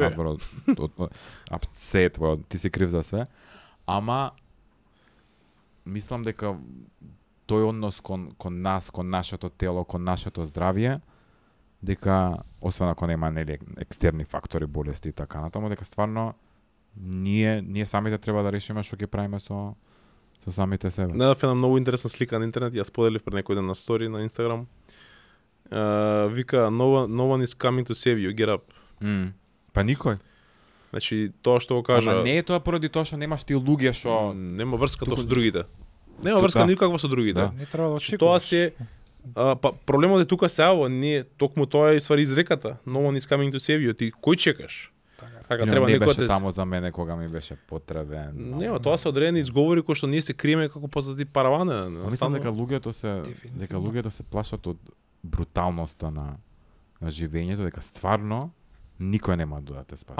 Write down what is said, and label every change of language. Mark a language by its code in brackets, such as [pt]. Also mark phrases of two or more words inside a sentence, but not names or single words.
[mk] надвор од се е твој, ти си крив за све, ама мислам дека тој однос кон нас, кон нашето тело, кон нашето здравје, дека освен ако нема нели екстерни фактори, болести и така натаму, дека стварно ние самите треба да решиме што ќе правиме со самите себе. Најдов една многу интересна слика на интернет, ја споделив пред некој ден на стори на Инстаграм. [en] Вика no one is coming to save you, get up. [mk] Па никој. Значи тоа што го кажа, Ама не е тоа поради тоа што немаш ти луѓе што нема врска тоа Туку- со другите. Нема Тука- врска никаква со другите. Да. Не треба да Значи, очекуваш. тоа се па проблемот е тука се ава, ние токму тоа е ствари изреката. [en] No one is coming to save you. [mk] Ти кој чекаш? Така. Така Не треба беше некој да таму за мене кога ми беше потребен. Нема, тоа се одредени изговори кои што ние се криеме како позади паравана. Мислам дека луѓето се плашат од бруталноста на живењето, дека стварно никој нема да те спаси.